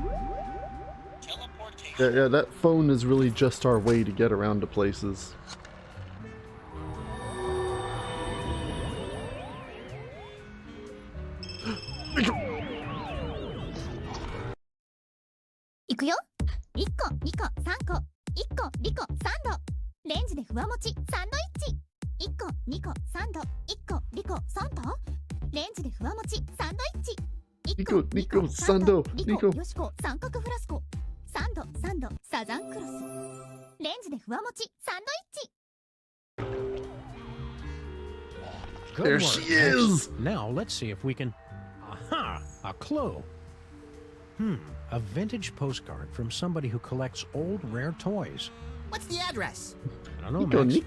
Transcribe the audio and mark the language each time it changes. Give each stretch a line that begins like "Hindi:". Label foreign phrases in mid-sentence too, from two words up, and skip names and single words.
English: Yeah, that phone is really just our way to get around to places.
Japanese: Ikuyo? 1 個、2個、3個、1個、2個、3度。レンジでふわもちサンドイッチ。1 個、2個、3度、1個、2個、3度。レンジでふわもちサンドイッチ。1 個、2個、3度、2個、よしこ、三角フラスコ。3度、3度、サザンクロス。レンジでふわもちサンドイッチ。
English: Good There work, she Max. is! Now let's see if we can... Aha! A clue! A vintage postcard from somebody who collects old rare toys. What's the address? I don't know, Nico, Max.